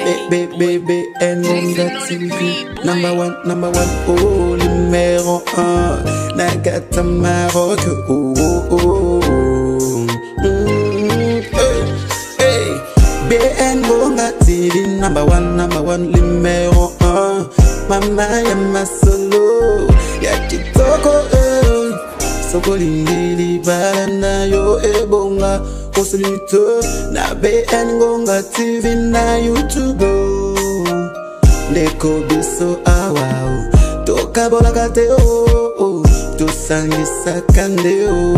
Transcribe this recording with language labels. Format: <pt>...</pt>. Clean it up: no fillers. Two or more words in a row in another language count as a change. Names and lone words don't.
<en>BBN TV. Number one,</en> <fr>oh, numéro 1. Nagata Maroc, oh, oh, oh. Hey, BN TV.</fr> <en>Number one,</en> <fr>numéro 1.</fr> <ln>Mama ya masolo, ya kitoko, soko lingili balana yo ebonga. Kosulito na BN Ngonga TV na YouTube. Ndeko biso awao toka bola kate o tosangisa kande o.</ln>